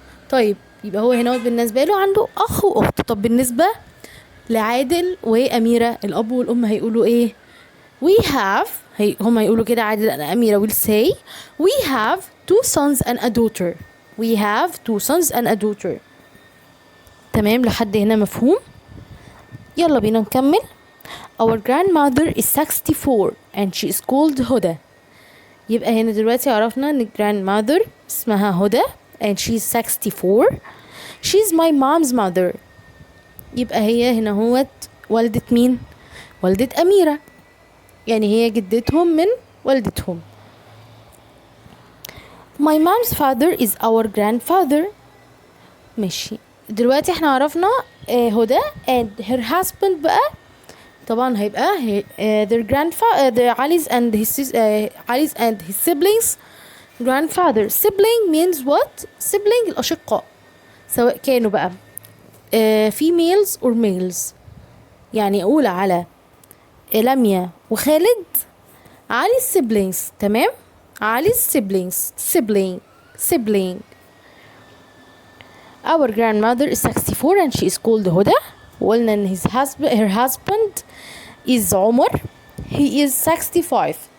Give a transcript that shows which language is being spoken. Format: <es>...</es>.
<ar>طيب يبقى هو هنا بالنسبة له عنده أخ وأخت. طب بالنسبة لعادل وأميرة الأب والأم هيقولوا إيه؟</ar> <en>we have</en> <ar>هم هيقولوا كده عادل</ar> <en>and Amira will say we have 2 sons and a daughter. we have 2 sons and a daughter.</en> <ar>تمام لحد هنا مفهوم؟ يلا بينا نكمل.</ar> <en>Our grandmother is 64 and she is called Huda.</en> <ar>يبقى هنا دلوقتي عرفنا ان grandmother اسمها هدى</ar> <en>and she is 64. She is my mom's mother.</en> <ar>يبقى هي هنا هوت والدة مين؟ والدة أميرة، يعني هي جدتهم من والدتهم.</ar> <en>My mom's father is our grandfather.</en> <ar>ماشي دلوقتي احنا عرفنا هدى</ar> <en>and her husband</en> <ar>بقى طبعا هيبقى</ar> <en>their grandfather Ali's and his siblings grandfather. Sibling means what? Sibling</en> <ar>الأشقاء سواء كانوا بقى</ar> <en>females or males.</en> <ar>يعني أقول على لميا وخالد علي siblings. تمام علي siblings sibling.</ar> <en>Our grandmother is 64 and she is called Huda.</en> <ar>وقلنا ان</ar> <en>her husband is Omar, he is 65.</en>